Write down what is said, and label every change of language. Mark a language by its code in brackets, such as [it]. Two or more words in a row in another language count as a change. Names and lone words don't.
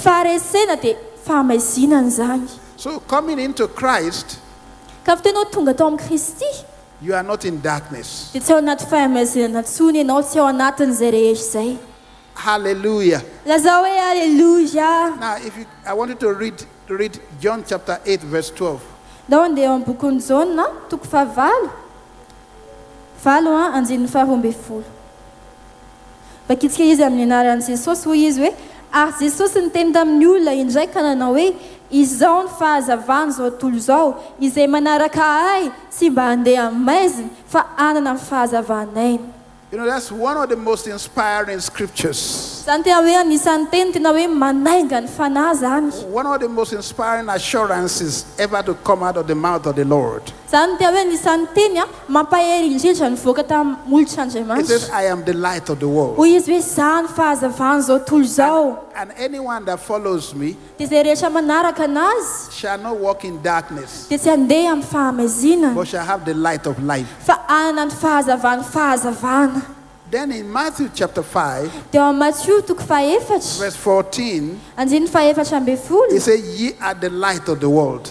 [en] So coming into Christ, you are not in darkness. Hallelujah. Now, I want you to read John chapter 8, verse 12. [mg] Izao ny fahazavany zao tontolo zao izay manaraka ahy tsy mba handeha amaizina fa anana ny fahazavanay. [en] You know, that's one of the most inspiring scriptures. [mg] Zany tena hoe anisan'ny teny tena hoe manainga ny fanahy zany. [en] One of the most inspiring assurances ever to come out of the mouth of the Lord. [mg] Zany tena hoe anisan'ny teny mampahery indrindra nivoaka tamin'ny molotr'Andriamanitra. [en] It says, I am the light of the world. [mg] Hoy izy hoe zany fahazavany zao tontolo zao. [en] And anyone that follows me shall not walk in darkness, but shall have the light of life. Then in Matthew chapter 5, verse 14, it says, ye are the light of the world.